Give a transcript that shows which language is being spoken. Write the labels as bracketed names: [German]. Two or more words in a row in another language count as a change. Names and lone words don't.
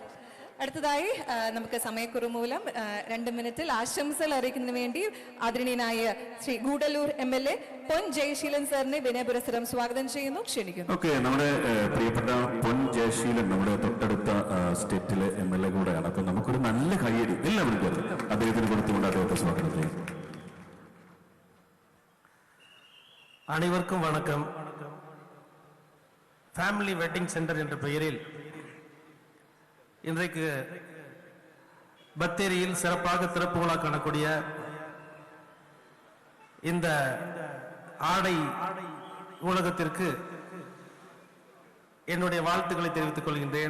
[Malayalam] അടുത്തതായി നമുക്ക് സമയക്കുറവ് മൂലം 2 മിനിറ്റിൽ ആശംസകൾ അറിയിക്കുന്നതിന് വേണ്ടി ആദരണീയനായ ശ്രീ ഗൂഡല്ലൂർ MLA പൊൻ ജയശീലൻ സാറിനെ വിനയപുരസ്സരം സ്വാഗതം ചെയ്യുന്നു, ക്ഷണിക്കുന്നു. ഓക്കെ, നമ്മുടെ പ്രിയപ്പെട്ട പൊൻ ജയശീലൻ നമ്മുടെ തൊട്ടടുത്ത സ്റ്റേറ്റിലെ MLA കൂടെയാണ്. അപ്പൊ നമുക്കൊരു നല്ല കയ്യടി എല്ലാവരും ചേർന്ന് അദ്ദേഹത്തിന് കൊടുത്തുകൊണ്ട് അദ്ദേഹത്തെ സ്വാഗതം ചെയ്യും. [Tamil] அனைவருக்கும் வணக்கம். ஃபேமிலி வெட்டிங் சென்டர் என்ற பெயரில் இன்றைக்கு பத்தேரியில் சிறப்பாக திறப்பு விழா காணக்கூடிய இந்த ஆடை உலகத்திற்கு என்னுடைய வாழ்த்துக்களை தெரிவித்துக் கொள்கின்றேன்.